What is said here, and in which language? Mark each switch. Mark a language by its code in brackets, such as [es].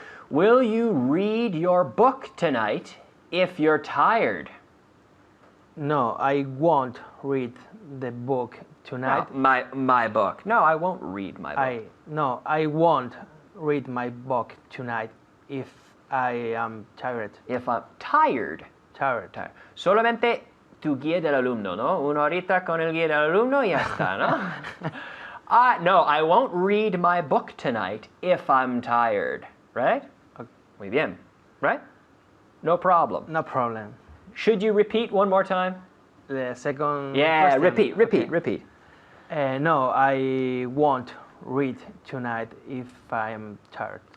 [en] Will you read your book tonight if you're tired? No, I won't read the book tonight. My book. No, I won't read my book. No, I won't read my book tonight if I am tired. If I'm tired. Tired. [es] Solamente tu guía del alumno, ¿no? Una horita con el guía del alumno y ya está, ¿no? [en] No, I won't read my book tonight if I'm tired. Right? Okay. [es] Muy bien. [en] Right? No problem. No problem. Should you repeat one more time? The second Yeah, question. repeat. No, I won't read tonight if I am tired.